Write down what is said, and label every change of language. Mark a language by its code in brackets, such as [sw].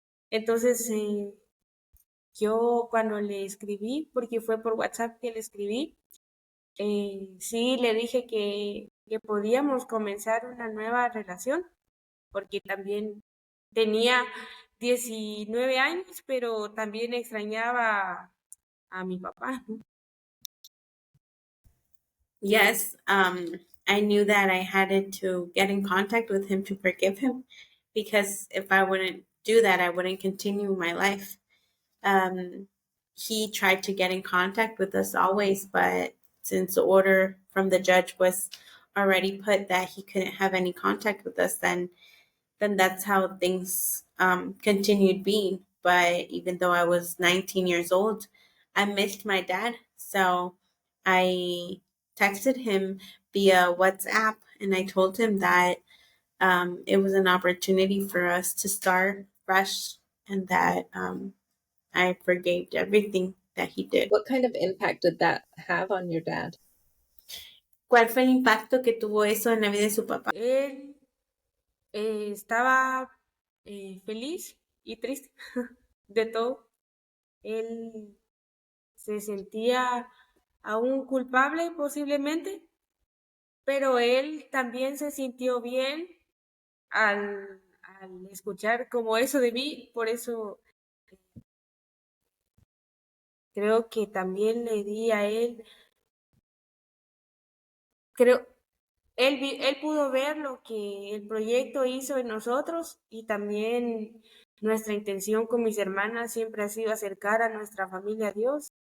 [es] Entonces, yo cuando le escribí, porque fue por WhatsApp que le escribí, sí le dije que podíamos comenzar una nueva relación, porque también tenía 19 años, pero también extrañaba a mi papá, ¿no? [en] Yes, I knew that I had to get in contact with him to forgive him, because if I wouldn't do that, I wouldn't continue my life. He tried to get in contact with us always, but since the order from the judge was already put that he couldn't have any contact with us, then that's how things continued being. But even though I was 19 years old, I missed my dad. So I texted him via WhatsApp and I told him that it was an opportunity for us to start fresh, and that I forgave everything that he did. What kind of impact did that have on your dad? [es] ¿Cuál fue el impacto que tuvo eso en la vida de su papá? Él estaba feliz y triste de todo. Él se sentía a un culpable posiblemente, pero él también se sintió bien al escuchar como eso de mí, por eso creo que también le di a él, creo, él pudo ver lo que el proyecto hizo en nosotros y también nuestra intención con mis hermanas siempre ha sido acercar a nuestra familia a Dios.